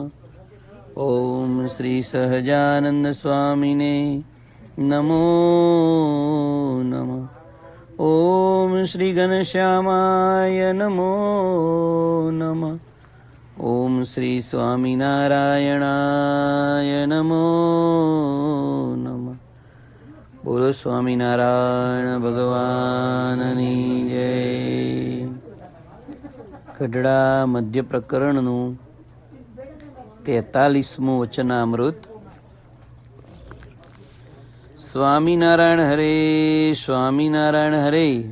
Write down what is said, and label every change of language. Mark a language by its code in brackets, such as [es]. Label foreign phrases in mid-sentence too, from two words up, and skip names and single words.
[sa] ॐ श्री सहजानंद स्वामिने नमो नमः। ॐ श्री घनश्यामाय नमो नमः। ॐ श्री स्वामिनारायणाय नमो नमः। [gu] बोलो स्वामिनारायण ભગવાનની જય। ગઢડા મધ્ય પ્રકરણનું 43મું વચનામૃત। સ્વામિનારાયણ હરે, સ્વામિનારાયણ હરે।